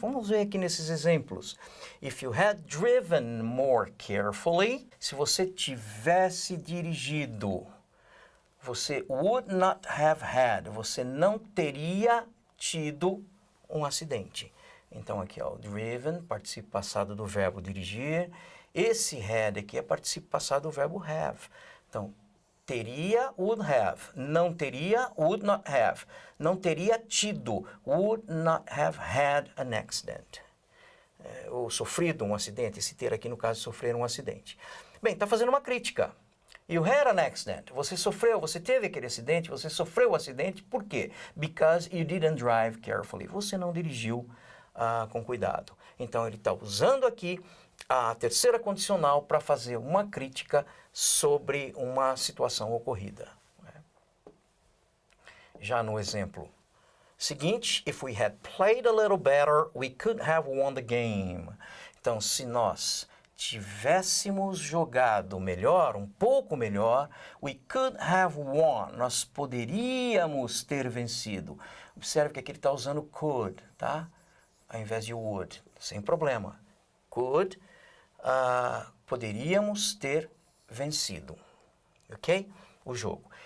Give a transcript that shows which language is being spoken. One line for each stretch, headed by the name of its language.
Portuguese: Vamos ver aqui nesses exemplos.
English: If you had driven more carefully,
Portuguese: se você tivesse dirigido, você
English: would not have had,
Portuguese: você não teria tido um acidente. Então aqui, ó, driven, participio passado do verbo dirigir. Esse had aqui é participio passado do verbo have. Então, teria,
English: would have.
Portuguese: Não teria,
English: would not have.
Portuguese: Não teria tido,
English: would not have had an accident.
Portuguese: Ou sofrido um acidente. Esse ter aqui, no caso, sofrer um acidente. Bem, está fazendo uma crítica.
English: You had an accident.
Portuguese: Você sofreu, você teve aquele acidente, você sofreu o acidente. Por quê?
English: Because you didn't drive carefully.
Portuguese: Você não dirigiu com cuidado. Então, ele está usando aqui a terceira condicional para fazer uma crítica sobre uma situação ocorrida. Já no exemplo seguinte,
English: if we had played a little better, we could have won the game.
Portuguese: Então, se nós tivéssemos jogado melhor, um pouco melhor,
English: we could have won.
Portuguese: Nós poderíamos ter vencido. Observe que aqui ele está usando could, tá? Ao invés de would, sem problema. Could, poderíamos ter vencido, ok? O jogo.